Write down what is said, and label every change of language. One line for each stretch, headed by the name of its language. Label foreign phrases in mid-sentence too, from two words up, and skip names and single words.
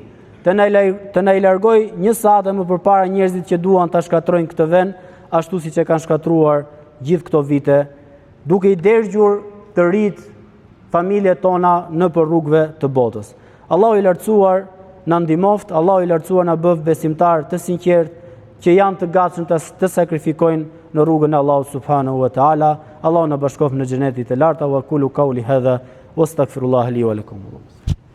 Albanian: Të na i largoj një sahat më përpara njerëzit që duan ta shkatrojnë këtë vend, ashtu siç e kanë shkatruar gjithë këto vite, duke i dërgjur të rit familjet tona në për rrugëve të botës. Allahu i lartësuar na ndihmoft, Allahu i lartësuar na bëf besimtar të sinqert që janë të gatshëm të sakrifikojnë në rrugën e Allahut
Arabic: سبحانه وتعالى.
Albanian: Allahu na bashkof në xhenetin e lartë.
Arabic: وأقول قولي هذا وأستغفر الله لي ولكم.